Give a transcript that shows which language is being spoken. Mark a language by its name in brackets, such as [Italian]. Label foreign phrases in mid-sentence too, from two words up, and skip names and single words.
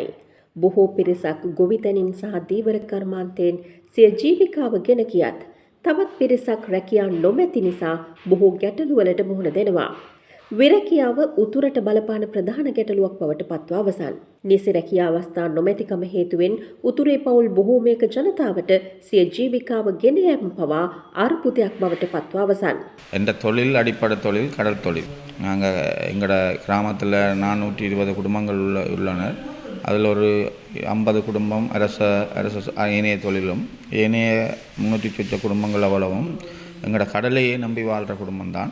[Sinhala] බොහෝ පිරිසක් ගොවිතැනින් සහ දීවර කර්මාන්තයෙන් සිය ජීවිකාව ගෙන ගියත් තවත් පිරිසක් රැකියා නොමැති නිසා බොහෝ ගැටලුවලට මුහුණ දෙනවා. විරැකියාව උතුරට බලපාන ප්‍රධාන ගැටලුවක් බවට පත්ව අවසන්. නිසි රැකියා අවස්ථා නොමැතිකම හේතුවෙන් උතුරේ පවුල් බොහෝමයක ජනතාවට සිය ජීවිකාව ගෙන යාම පවා අර්බුදයක් බවට පත්ව අවසන්. [Tamil] என்ற தொழில் அடிப்படை தொழில் கடல் தொழில். நாங்கள் எங்களோட கிராமத்தில் 420 குடும்பங்கள் உள்ளனர். அதில் ஒரு 50 குடும்பம் அரச ஏனைய தொழிலும், ஏனைய 300 சொச்ச குடும்பங்கள் அவ்வளவும் எங்களோட கடலையே நம்பி வாழ்கிற குடும்பம்தான்.